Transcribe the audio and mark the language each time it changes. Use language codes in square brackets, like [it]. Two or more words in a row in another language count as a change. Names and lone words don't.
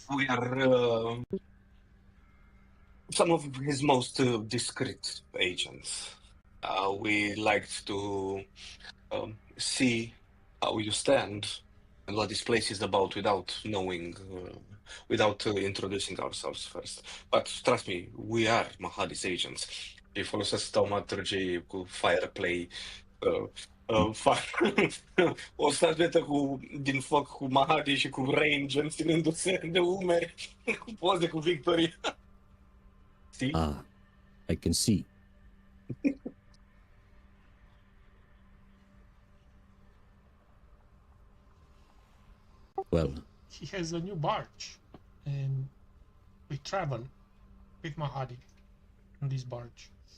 [en] We are some of his most discreet agents. We liked to see how you stand and what this place is about without knowing, without introducing ourselves first. But trust me, we are Mahadi's agents. [ro] Îi folosesc taumaturgii cu [en] fire play, [ro] o statuetă din foc cu Mahadi și cu Rain ținându-se de umeri cu poze cu Victory. [en] See? I can see. Well, he has a new barge, and we travel with Mahadi on this barge.